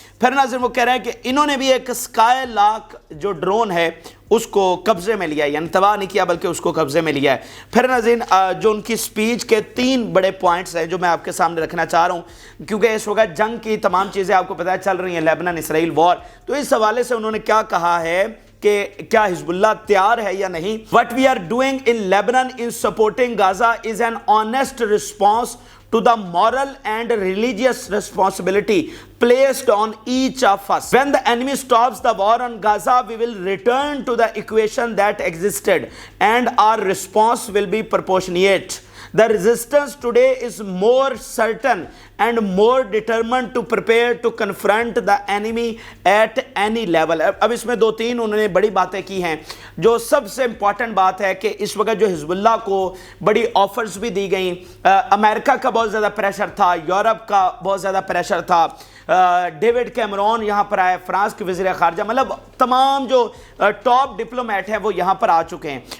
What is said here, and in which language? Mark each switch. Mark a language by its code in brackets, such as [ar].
[hi] फिर नाज़रीन वो कह रहे हैं कि इन्होंने भी एक स्काई लार्क जो ड्रोन है उसको कब्जे में लिया है, यानी तबाह नहीं किया बल्कि उसको कब्जे में लिया है। फिर नाज़रीन जो उनकी स्पीच के 3 बड़े पॉइंट्स हैं जो मैं आपके सामने रखना चाह रहा हूँ, क्योंकि इस वक्त जंग की तमाम चीज़ें आपको पता चल रही हैं, लेबनान इसराइल वॉर। तो इस हवाले से उन्होंने क्या कहा है कि क्या हिजबुल्लाह तैयार है या नहीं। [en] What we are doing in Lebanon in supporting Gaza is an honest response to the moral and religious responsibility placed on each of us. When the enemy stops the war on Gaza, we will return to the equation that existed and our response will be proportionate. The resistance today is more certain and more determined to prepare to confront the enemy at any level. [hi] अब इसमें 2-3 उन्होंने बड़ी बातें की हैं। जो सबसे important बात है कि इस वक्त जो हिजबुल्लाह को बड़ी ऑफर्स भी दी गई, अमेरिका का बहुत ज़्यादा प्रेशर था, यूरोप का बहुत ज़्यादा प्रेशर था, डेविड कैमरॉन यहाँ पर आए, फ्रांस के वज़ीर ख़ारजा, मतलब तमाम जो टॉप डिप्लोमेट हैं वो यहाँ पर आ चुके हैं।